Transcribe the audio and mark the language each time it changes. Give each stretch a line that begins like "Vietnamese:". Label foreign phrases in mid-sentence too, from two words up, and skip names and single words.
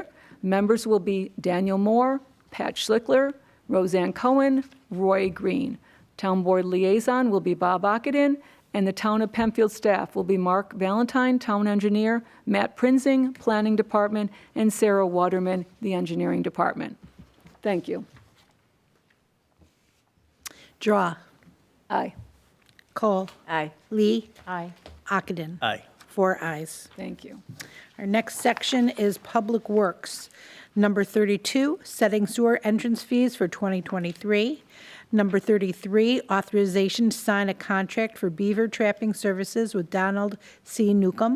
English: Members will be Daniel Moore, Pat Schlickler, Roseanne Cohen, Roy Green. Town Board Liaison will be Bob Ockenden, and the Town of Penfield staff will be Mark Valentine, Town Engineer, Matt Prinzing, Planning Department, and Sarah Waterman, the Engineering Department. Thank you. Drawe. Aye. Kohl. Aye. Lee. Aye. Ockenden. Aye. 4 ayes. Thank you. Our next section is Public Works. Number 32, setting sewer entrance fees for 2023. Number 33, authorization to sign a contract for beaver trapping services with Donald C. Newcomb.